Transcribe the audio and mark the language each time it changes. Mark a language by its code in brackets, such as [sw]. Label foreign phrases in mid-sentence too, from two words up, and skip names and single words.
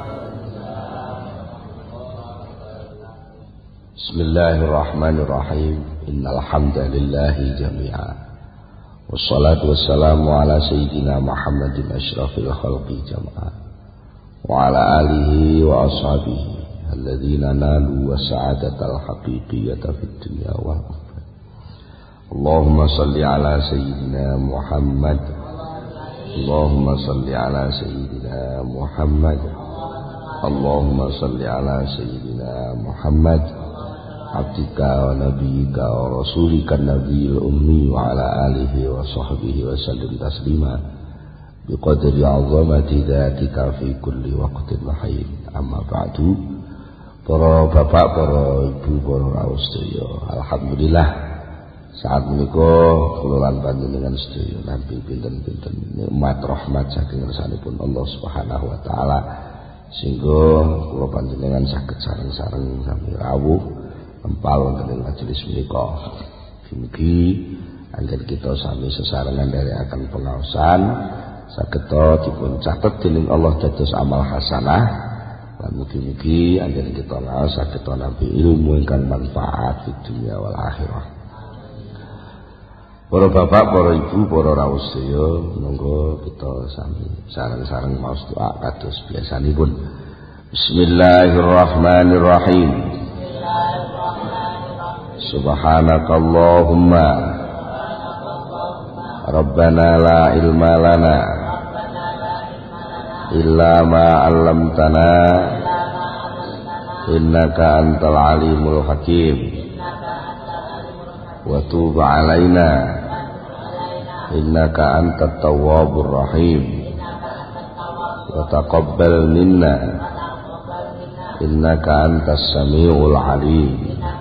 [ar] Bismillahirrahmanirrahim. إن الحمد لله جميعا والصلاة والسلام على سيدنا محمد أشرف الخلق جمعا. وعلى آله وأصحابه الذين نالوا السعادة الحقيقية في الدنيا والآخرة. اللهم صل على سيدنا محمد. اللهم صل على سيدنا محمد. اللهم صل على سيدنا محمد عبدك ونبيك ورسولك النبي الأمي وعلى آله وصحبه وسلم تسليما بقدر عظمة ذاتك في كل وقت وحين. أما بعد. [jv] Para bapak, para ibu, para rawuh sedaya, alhamdulillah saat menika kula lan panjenengan sedaya nampi pinten-pinten nikmat rahmat saking ngersanipun [ar] الله سبحانه وتعالى [jv] sehingga kula panjenengan saged sareng-sareng sami rawuh empal wonten ing majelis menika. Mugi anggen kita sami sesarengan nderekaken pengaosan saged dipun catet dening Allah dados amal hasanah lan mugi-mugi anggen kita ngaos saged nampi ilmu ingkang manfaat di [ar] الدنيا والآخرة. [jv] Para bapak, para ibu, para rawuh sedaya, monggo kita sami sareng-sareng maos doa kados biasanipun. [ar] Bismillahirrahmanirrahim. سبحانك اللهم ربنا لا علم لنا إلا ما علمتنا إنك أنت العليم الحكيم وتب علينا إنك أنت التواب الرحيم وتقبل منا إنك أنت السميع العليم.